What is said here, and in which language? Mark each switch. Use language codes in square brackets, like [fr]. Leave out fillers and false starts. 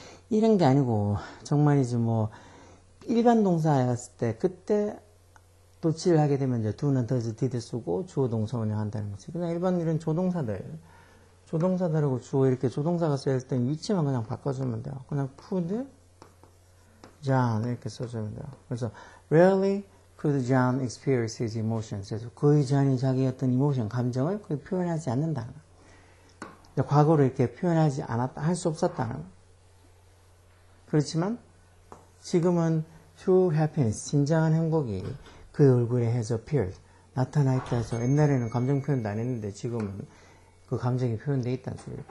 [ko] 이런 게 아니고 정말이지 뭐 일반 동사였을 때 그때 도치를 하게 되면 이제 do나 does, did 쓰고 주어 동사 운영한다는 거지. 그냥 일반 이런 조동사들하고 주어 이렇게 조동사가 쓰일 때 위치만 그냥 바꿔주면 돼요. 그냥 could John 이렇게 써주면 돼요. [en] 그래서 rarely could John experience his emotions. [ko] 그래서 거의 John이 자기의 어떤 emotion, 감정을 거의 표현하지 않는다. 과거로 이렇게 표현하지 않았다, 할 수 없었다는. 그렇지만 지금은 true happiness, 진정한 행복이 그 얼굴에 has appeared, 나타나 있다 해서 옛날에는 감정 표현도 안 했는데 지금은 그 감정이 표현되어 있다는 소리죠.